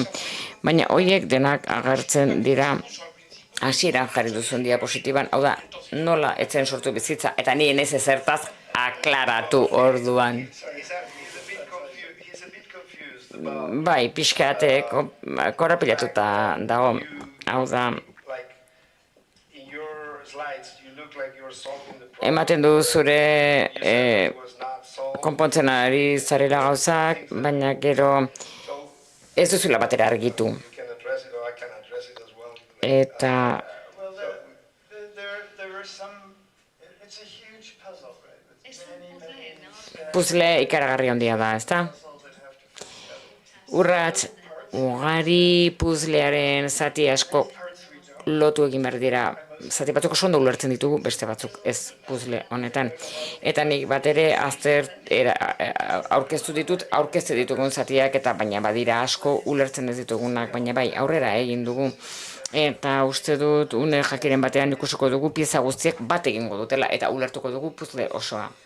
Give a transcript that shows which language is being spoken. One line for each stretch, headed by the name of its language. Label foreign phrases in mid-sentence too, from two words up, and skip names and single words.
Basque: Baina horiek denak agertzen dira hasieran jarri duzun diapositiban, hau da, nola etzen sortu bizitza, eta nien ez ezertaz aklaratu orduan. bai, pixkate korapilatuta dago. Hau da,
English: Like in your slides, you look like you're solving the problem.
Basque: ematen du zure
English: You said it was not solved.
Basque: konpontzen ari zarela gauzak, baina gero
English: So
Basque: ez duzula batera argitu.
English: you can address it, or I can address it as well.
Basque: Eta
English: Well, there were some. It's a huge puzzle, right? With many
Basque: puzzle ikaragarri handia da, ezta?
English: puzzles that have to fit together.
Basque: Urrats ugari puzzlearen zati asko
English: Parts we don't.
Basque: lotu egin behar dira. Zati batzuk oso ondo ulertzen ditugu, beste batzuk ez puzzle honetan. Eta nik bat ere aurkeztu aurkezte ditugun zatiak, eta baina badira asko ulertzen ez ditugunak, baina bai, aurrera egin dugu. Eta uste dut, une jakiren batean ikusiko dugu pieza guztiek bat egingo dutela, eta ulertuko dugu puzzle osoa.